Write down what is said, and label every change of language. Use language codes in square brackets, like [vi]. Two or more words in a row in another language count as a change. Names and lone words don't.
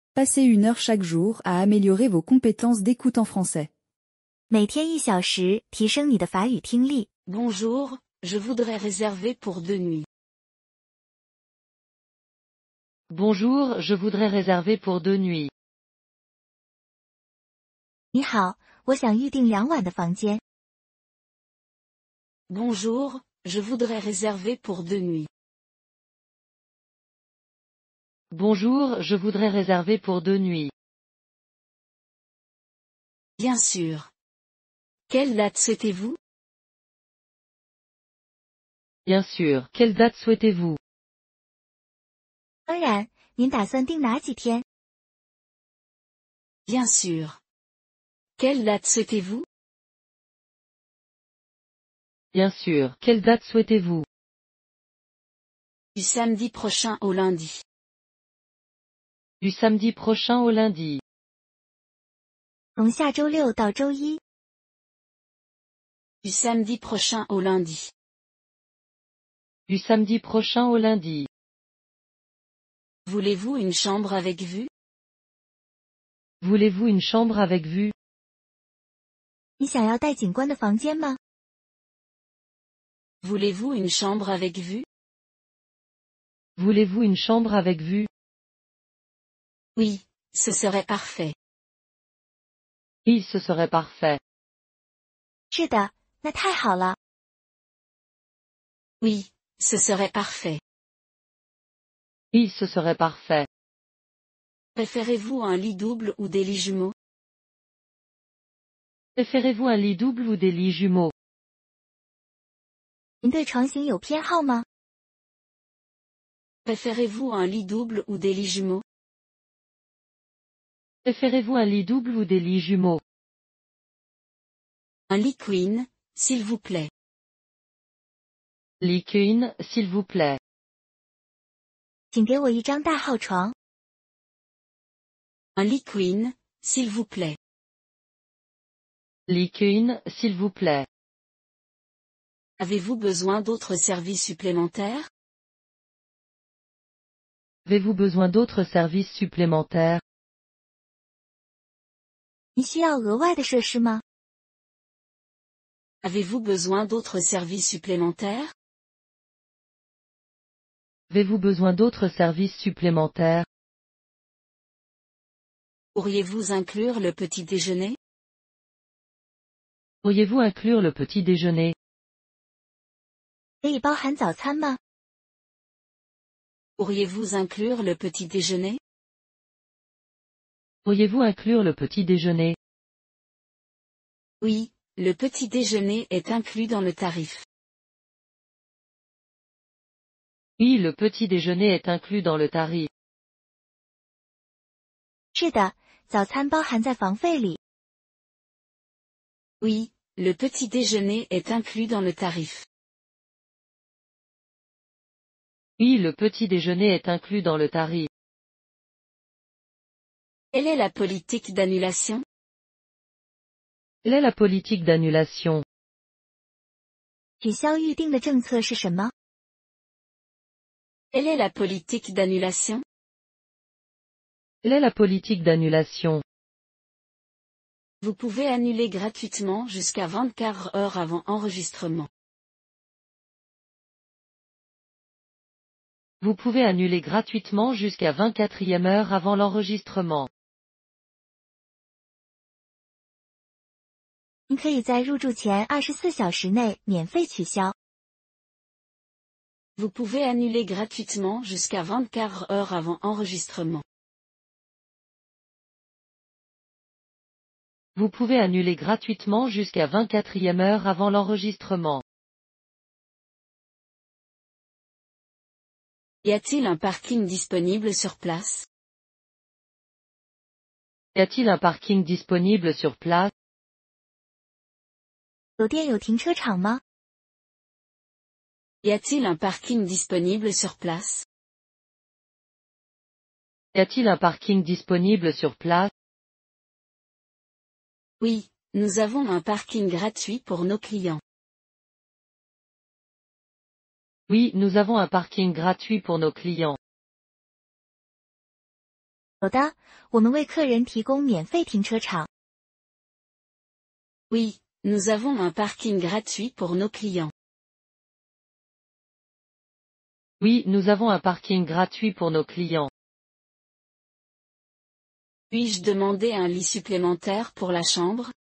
[fr] Passez 1 heure chaque jour à améliorer vos compétences d'écoute en français. [zh] 每天1小时，提升你的法语听力。 [fr] Bonjour, je voudrais réserver pour 2 nuits. Bonjour, je voudrais réserver pour 2 nuits. [zh] 你好，我想预订2晚的房间。 [fr] Bonjour, je voudrais réserver pour 2 nuits. Bonjour, je voudrais réserver pour 2 nuits. Bien sûr. Quelle date souhaitez-vous? Bien sûr, quelle date souhaitez-vous? [zh] 当然，您打算订哪几天？ [fr] Bien sûr. Quelle date souhaitez-vous? Bien sûr, quelle date souhaitez-vous? Du samedi prochain au lundi. Du samedi prochain au lundi. [zh] 从下周6到周一。 [fr] Du samedi prochain au lundi. Du samedi prochain au lundi. Voulez-vous une chambre avec vue? Voulez-vous une chambre avec vue? [zh] 你想要带景观的房间吗？ [fr] Voulez-vous une chambre avec vue? Voulez-vous une chambre avec vue? Oui, ce serait parfait. Oui, ce serait parfait. [zh] 是的，那太好了。 [fr] Oui, ce serait parfait. Oui, ce serait parfait. Préférez-vous un lit double ou des lits jumeaux? Préférez-vous un lit double ou des lits jumeaux? [zh] 您对床型有偏好吗？ [fr] Préférez-vous un lit double ou des lits jumeaux? Préférez-vous un lit double ou des lits jumeaux? Un lit queen, s'il vous plaît. Lit queen, s'il vous plaît. [zh] 请给我一张大号床。 [fr] Un lit queen, s'il vous plaît. Lit queen, s'il vous plaît. Avez-vous besoin d'autres services supplémentaires? Avez-vous besoin d'autres services supplémentaires? [zh] 你需要额外的设施吗？ [fr] Avez-vous besoin d'autres services supplémentaires? Avez-vous besoin d'autres services supplémentaires? Pourriez-vous inclure le petit déjeuner? Pourriez-vous inclure le petit déjeuner? [zh] 可以包含早餐吗？ [fr] Pourriez-vous inclure le petit déjeuner? Pourriez-vous inclure le petit déjeuner? Oui, le petit déjeuner est inclus dans le tarif. Oui, le petit déjeuner est inclus dans le tarif. [zh] 是的，早餐包含在房费里。 [fr] Oui, le petit déjeuner est inclus dans le tarif. Oui, le petit déjeuner est inclus dans le tarif. Quelle est la politique d'annulation? Quelle est la politique d'annulation? [zh] 取消预订的政策是什么？ [fr] Quelle est la politique d'annulation? Quelle est la politique d'annulation? Vous pouvez annuler gratuitement jusqu'à 24 heures avant enregistrement. Vous pouvez annuler gratuitement jusqu'à 24e heure avant l'enregistrement. [zh] 您可以在入住前24小时内免费取消。 [fr] Vous pouvez annuler gratuitement jusqu'à 24 heures avant enregistrement. Vous pouvez annuler gratuitement jusqu'à 24e heure avant l'enregistrement. Y a-t-il un parking disponible sur place? Y a-t-il un parking disponible sur place? [zh] 酒店有停车场吗？ [fr] Y a-t-il un parking disponible sur place? Y a-t-il un parking disponible sur place? Oui, nous avons un parking gratuit pour nos clients. Oui, nous avons un parking gratuit pour nos clients. [zh] 有的，我们为客人提供免费停车场。 [fr] Oui, nous avons un parking gratuit pour nos clients. Oui, nous avons un parking gratuit pour nos clients. Puis-je demander un lit supplémentaire pour la chambre?